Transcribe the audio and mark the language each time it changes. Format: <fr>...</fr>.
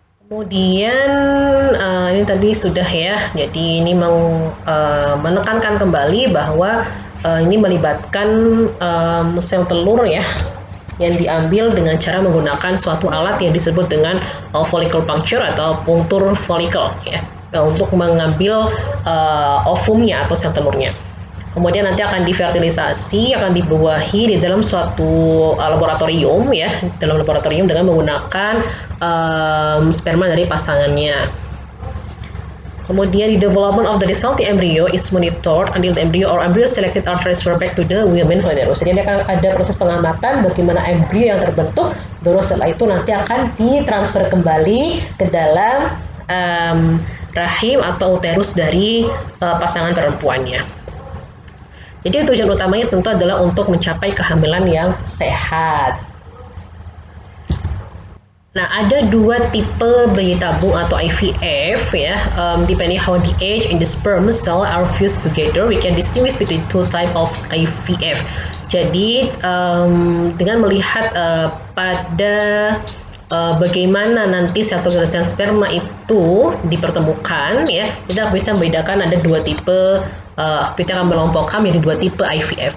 <id>Kemudian ini tadi sudah ya, jadi ini mau menekankan kembali bahwa ini melibatkan sel telur ya, yang diambil dengan cara menggunakan suatu alat yang disebut dengan follicle puncture atau punktur folikel ya, untuk mengambil ovumnya atau sel telurnya. Kemudian nanti akan difertilisasi, akan dibuahi di dalam suatu laboratorium ya, dalam laboratorium dengan menggunakan sperma dari pasangannya.</id> <en>Kemudian the development of the resulting embryo is monitored until the embryo or embryo selected are transferred back to the women uterus.</en> <id>Jadi akan ada proses pengamatan bagaimana embrio yang terbentuk, baru setelah itu nanti akan ditransfer kembali ke dalam rahim atau uterus dari pasangan perempuannya. Jadi tujuan utamanya tentu adalah untuk mencapai kehamilan yang sehat. Nah, ada dua tipe bayi tabung atau IVF ya.</id> <en>Depending how the age and the sperm cell are fused together, we can distinguish between two type of IVF.</en> <id>Jadi dengan melihat pada bagaimana nanti sel telur dan sel sperma itu dipertemukan ya, kita bisa membedakan ada dua tipe. Kita akan melompokkan menjadi dua tipe IVF.</id>